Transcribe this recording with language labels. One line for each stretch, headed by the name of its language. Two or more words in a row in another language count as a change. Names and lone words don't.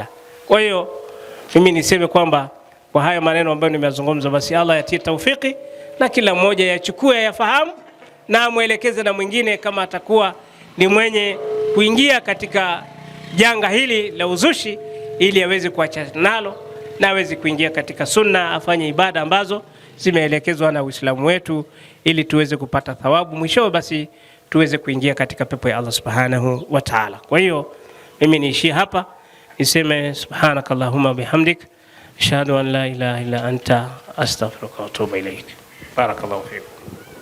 Swahili: Kwa hiyo mimi niseme kwamba kwa haya maneno ambayo nimeyazungumza, basi Allah yatie taufiki na kila mmoja yachukue, yafahamu na amwelekeze na mwingine kama atakuwa ni mwenye kuingia katika janga hili la uzushi, ili aweze kuacha nalo na aweze kuingia katika sunna, afanye ibada ambazo zimeelekezwa na Uislamu wetu, ili tuweze kupata thawabu mwisho, basi tuweze kuingia katika pepo ya
Arabic: الله سبحانه وتعالى.
Swahili: Kwa hiyo mimi niishie hapa, niseme
Arabic: سبحانك اللهم وبحمدك، أشهد أن لا إله إلا أنت، أستغفرك وأتوب إليك. بارك الله فيكم.